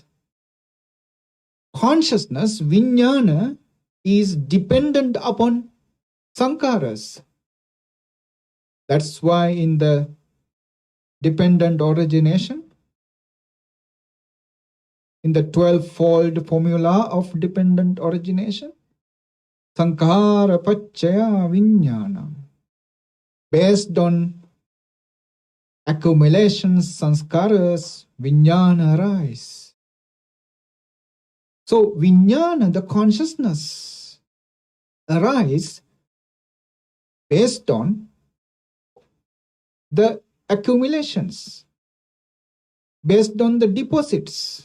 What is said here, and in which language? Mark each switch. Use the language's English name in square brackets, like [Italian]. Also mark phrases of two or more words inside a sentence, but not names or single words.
[English] Consciousness, vijnana, is dependent upon sankharas. That's why in the dependent origination, in the 12-fold formula of dependent origination, [Pali] sankhara paccaya vijnana, [English] based on accumulations, sanskaras, vijnana arise. So vijnana, the consciousness, arise based on the accumulations, based on the deposits.